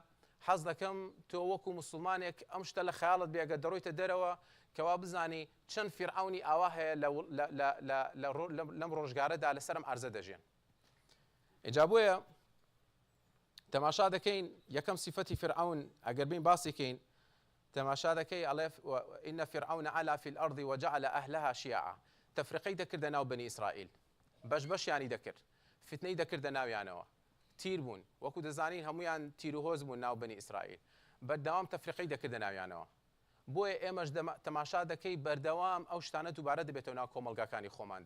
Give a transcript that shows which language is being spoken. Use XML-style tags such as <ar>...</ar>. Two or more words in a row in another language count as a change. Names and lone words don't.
<ckb>حەز دەکەم تۆ وەکو مسلمانێک ئەم شتە لە خەیاڵت بێگە دەڕۆیتە دەرەوە کەوا بزانی چەند فرعونی ئاوا هەیە لەم ڕۆژگارەدا لەسەرم عەرزە دەژێن. ئێجا بۆیە تەماشا دەکەین یەکەم سیفەتی فرعون ئەگەر بین باسی کەین، تەماشا دەکەی ئەڵێ</ckb> <ar>ئینە فرعون علا فی الأرض وجعل أهلها شیعا.</ar> <ckb>تەفریقەی دەکردە ناو بنی ئیسرائیل، بەشبەشیانی دەکرد، فتنەی دەکردە ناویانەوە، تیر بوون، وەکو دەزانین هەمویان تیر و هۆز بوون ناو بنی ئیسرائیل، بەردەوام تەفریقەی دەکردە ناویانەوە. بۆیە ئێمەش تەماشا دەکەی بەردەوام ئەو شتانە دووبارە دەبێتەوە ناو کۆمەلگاکانی خۆماندا.</ckb>